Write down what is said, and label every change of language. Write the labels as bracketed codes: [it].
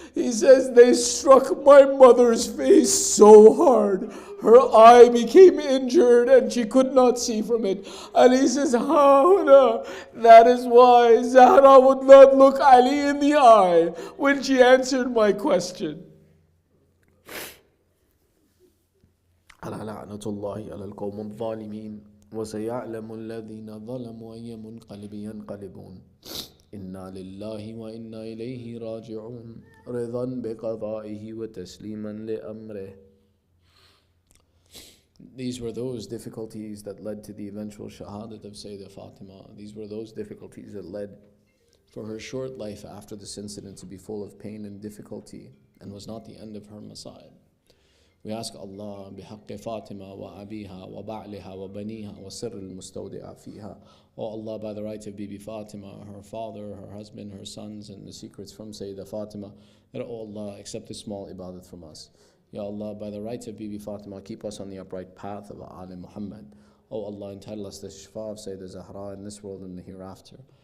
[en] He says, they struck my mother's face so hard. Her eye became injured and she could not see from it. Ali says, Hauna, that is why Zahra would not look Ali in the eye when she answered my question. [ar] على لعنة الله على القوم الظالمين وسيعلم الذين ظلموا أي منقلب ينقلبون إنا لله وإنا إليه راجعون رضا بقضائه وتسليما لأمره. [en] These were those difficulties that led to the eventual shahadat of Sayyidah Fatima. These were those difficulties that led for her short life after this incident to be full of pain and difficulty, and was not the end of her masa'ib. We ask Allah [ar] بحق فاطمة وأبيها وبعلها وبنيها وسر المستودع فيها. [en] Oh Allah, by the right of Bibi Fatima, her father, her husband, her sons, and the secrets from Sayyidah Fatima, that oh Allah, accept this small ibadat from us. Ya Allah, by the right of Bibi Fatima, keep us on the upright path of Ali Muhammad. Oh Allah, entitle us the Shifa of Sayyidah Zahra in this world and the hereafter.